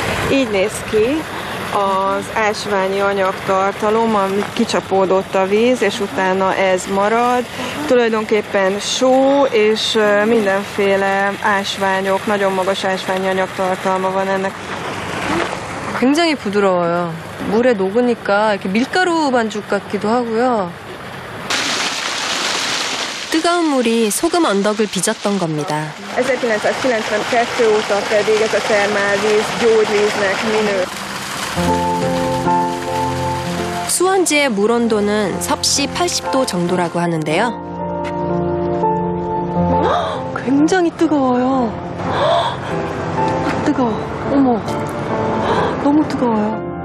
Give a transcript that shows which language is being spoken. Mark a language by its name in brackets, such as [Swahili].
[Hungarian] Így néz ki az ásványi anyagtartalom, ami kicsapódott a víz, és utána ez marad. Tulajdonképpen só és mindenféle ásványok, nagyon magas ásványi anyagtartalma van ennek. [Korean] 굉장히 부드러워요. 물에 녹으니까 이렇게 밀가루 반죽 같기도 하고요. 뜨거운 물이 소금 언덕을 빚었던 겁니다. [Hungarian] 1992 óta pedig ez a termálvíz gyógyvíznek minő. [Korean] 수원지의 물 온도는 섭씨 80도 정도라고 하는데요. 굉장히 뜨거워요. 뜨거워. 어머. 너무 뜨거워요.